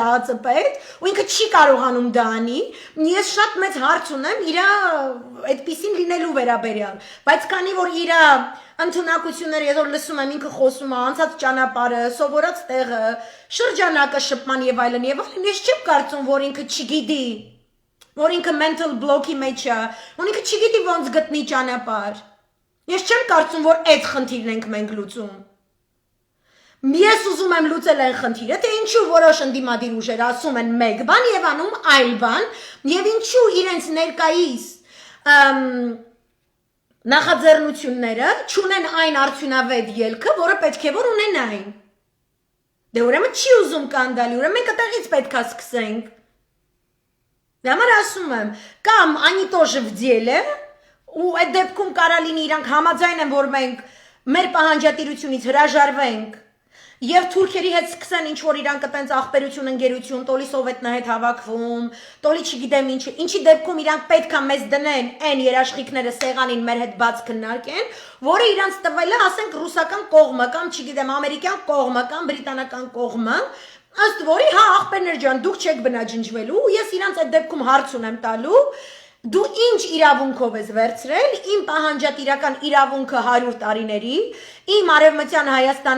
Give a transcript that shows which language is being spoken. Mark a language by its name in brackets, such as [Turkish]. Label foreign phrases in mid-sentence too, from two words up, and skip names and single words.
[Armenian] ԱԾՊ-ից, ու ինքը չի կարողանում դա անի, ես շատ մեծ հարց ունեմ իր այդպիսին լինելու վերաբերյալ, բայց քանի որ իր ընդունակությունները ես որ լսում եմ ինքը խոսում է, անցած ճանապարհը, սովորած տեղը, շրջանակը շփման եւ այլն, ես չեմ կարծում, որ ինքը չգիտի, որ ինքը [English] mental block- [Armenian] ի մեջ է, որ ինքը չգիտի ոնց գտնի ճանապարհ։ Ես չեմ կարծում, որ այդ խնդիրն ենք մենք լուծում։ Ես ուզում եմ լուծել այն խնդիրը, թե ինչու որոշ ընդդիմադիր ուժեր ասում են մեկ բան եւ անում այլ բան, եւ ինչու իրենց ներկայիս նախաձեռնությունները չունեն այն արդյունավետ ելքը, որը պետք է որ ունենային։ Դե ուրեմն չի ուզում կանդալի, ուրեմն մենք այդտեղից պետք է սկսենք։ Դա համար ասում եմ, կամ [Russian] они тоже в деле, [Armenian] ու այդ դեպքում կարա լինի իրանք համաձայն են, որ մենք մեր պահանջատիրությունից հրաժարվենք եւ թուրքերի հետ սկսեն ինչ որ իրանք այտենց ախպերություն ընկերություն, տոլի սովետնա հետ հավաքվում, տոլի չգիտեմ ինչի, ինչի դեպքում իրանք պետքա մեզ դնեն այն երաշխիքները սեղանին մեր հետ բաց քննարկեն, որը իրանք տվել է, ասենք ռուսական կողմը կամ չգիտեմ ամերիկյան կողմը կամ բրիտանական կողմը, ըստ որի հա ախպերներ ջան, դուք չեք բնաջնջվելու, ես իրանք այդ դեպքում հարց ունեմ տալու, դու ինչ իրավունքով ես վերցրել իմ պահանջատիրական իրավունքը 100 տարիների, իմ արևմտյան Հայաստանի